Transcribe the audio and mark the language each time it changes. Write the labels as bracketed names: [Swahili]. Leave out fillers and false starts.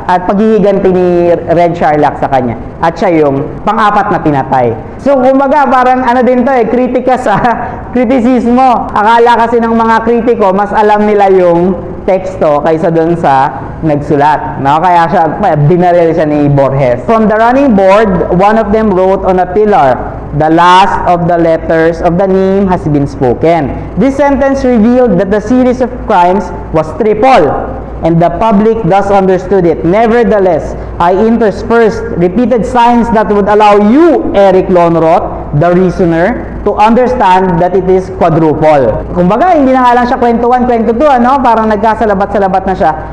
[Filipino] At paghihiganti ni Red Sherlock sa kanya. At siya yung pang-4 na pinatay. So kumbaga parang din to kritika sa kritisismo. Akala kasi ng mga kritiko, mas alam nila yung teksto kaysa doon sa nagsulat. No? Kaya siya, binaril siya ni Borges. [English] From the running board, one of them wrote on a pillar, "The last of the letters of the name has been spoken." This sentence revealed that the series of crimes was triple, and the public thus understood it. Nevertheless, I interspersed repeated signs that would allow you, Eric Lonrot, the reasoner, to understand that it is quadruple. [Filipino] Kumbaga, hindi na nga lang siya kwento 1, kwento 2, Parang nagkasalabat-salabat na siya.